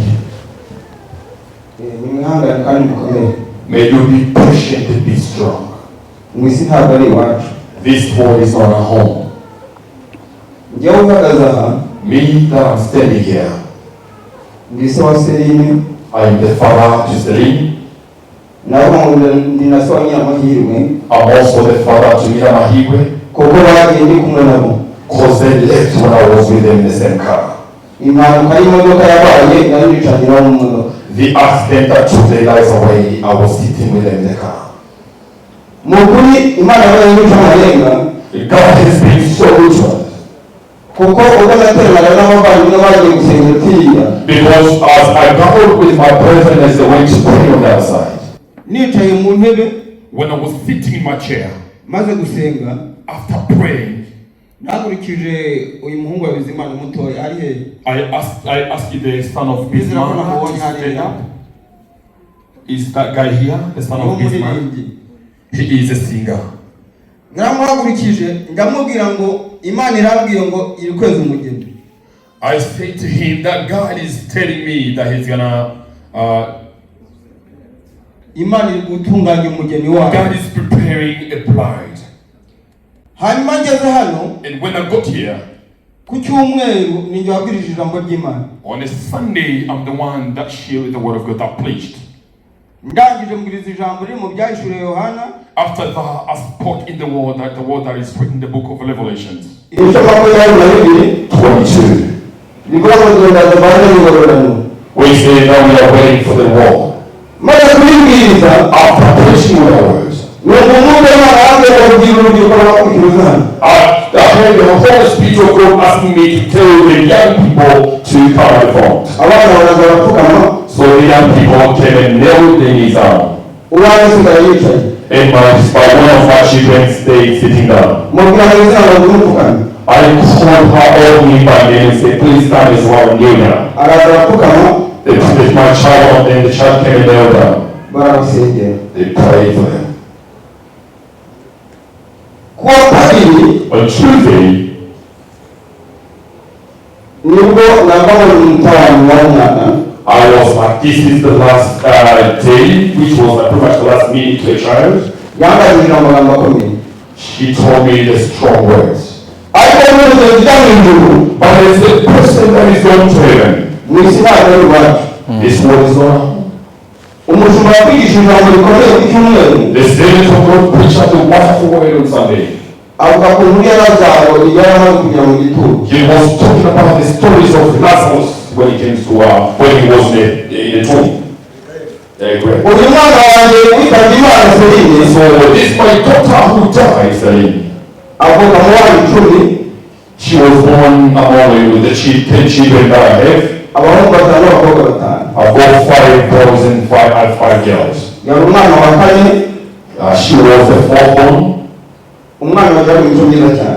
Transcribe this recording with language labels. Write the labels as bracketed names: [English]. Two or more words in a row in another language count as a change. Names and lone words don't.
[Kinyarwanda] Nimwihangane kandi mukomere. [English] May you be patient and be strong. [Kinyarwanda] Mwisi ntabwo ari iwacu. [English] This world is not a home. [Kinyarwanda] Njyewe uhagaze aha, [English] Me that I'm standing here, [Kinyarwanda] ndi se wa Serine, [English] I am the father to Celine. [Kinyarwanda] nabo ndi na se wa Nyiramahirwe, [English] I'm also the father to Mira Mahigwe, [Kinyarwanda] kuko bagiye ndi kumwe nabo. [English] because they left when I was with them in the same car. [Kinyarwanda] Impanuka y'imodoka yabaye, nari nicanira mu modoka. [English] The accident that took their lives away, I was sitting with them in the car. [Kinyarwanda] Mu kuri Imana yabaye y'imico amarenga, [English] God has been so good to us. [Kinyarwanda] kuko ubwo nateranaga n'abavandimwe bagiye gusenga tiriya, [English] Because as I battled with my brethren as they went to pray on the other side, [Kinyarwanda] nicaye mu ntebe [English] when I was sitting in my chair, [Kinyarwanda] maze gusenga, [English] after praying, [Kinyarwanda] nahagurikije uyu muhungu wa Bizimana mutoya ari he? [English] I asked the son of [Kinyarwanda] Bizera ko [English] Bismarck [Kinyarwanda] namubonye [English] to stand [Kinyarwanda] hariya. [English] up. Is that guy here, the son [Kinyarwanda] Ni [English] of Bismarck? [Kinyarwanda] umuririmbyi. [English] He is a singer. [Kinyarwanda] Naramuhagurikije ndamubwira ngo Imana irambwiye ngo iri kweza umugeni. [English] I say to him that God is telling me that he's gonna, [Kinyarwanda] Imana iri gutunganya umugeni wayo. [English] God is preparing a bride. [Kinyarwanda] Hanyuma ngeze hano [English] And when I got here, [Kinyarwanda] ku cyumweru ninjye wabwirije ijambo ry'Imana. [English] on a Sunday, I'm the one that shared the word of God that preached. [Kinyarwanda] Ndangije mbwiriza ijambo riri mu byahishuriwe Yohana. [English] After that, I spoke in the word that is written in the book of Revelations. [Kinyarwanda] Ibice 22 [English] 22. [Kinyarwanda] bivuga ngo tugenda tubanze n'ingororano. [English] We say now we are waiting for the war. [Kinyarwanda] Maze kubibwiriza [English] After preaching with our words, [Kinyarwanda] ni umwuka w'Imana yambwiye ngo bwira urubyiruko rwakurikiza hano. [English] I heard the Holy Spirit of God asking me to tell the young people to come and front. [Kinyarwanda] Abana baraza barapfukama, [English] So the young people came and knelt their knees down. [Kinyarwanda] uwanjye asigaye yicaye. [English] And one of my children stayed sitting down. [Kinyarwanda] Mubwira ngo izina ngo tumupfukame. [English] I called her on me by name and said, please stand as well and kneel down. [Kinyarwanda] Araza arapfukama, [English] My child, and the child came and knelt down. [Kinyarwanda] barabasengera. [English] They prayed for them. [Kinyarwanda] Kuwa kabiri [English] On Tuesday, [Kinyarwanda] nibwo navamo umutawani w'umwana. [English] I was like, this is the last day, which was pretty much the last meeting to a child. [Kinyarwanda] Yambajije amagambo akomeye. [English] She told me the strong words. [Kinyarwanda] Ariko n'umuntu ujya mu ijuru, [English] But it's the person that is going to heaven. [Kinyarwanda] mu isi ntabwo ari iwacu. [English] This world is not. [Kinyarwanda] Umushumba yakwigisha ijambo rikomeye ku cyumweru, [English] The Spirit of God preached out the wonderful word on Sunday. [Kinyarwanda] avuga ku nkuru ya Lazaro yaramaze kujya mu gituro. [English] He was talking about the stories of Lazarus when he came to when he was in the tomb. Great. [Kinyarwanda] Uyu mwana wanjye witabye Imana Serine, [English] So this my daughter who died, Celine. [Kinyarwanda] avuka mu bana 10. [English] She was born among the 10 children that I have. [Kinyarwanda] Abahungu 5 n'abakobwa 5. [English] I've got 5 boys and 5 girls. [Kinyarwanda] Yari umwana wa 4. [English] She was the 4th born. [Kinyarwanda] Umwana wajya mu cyongereza cyane.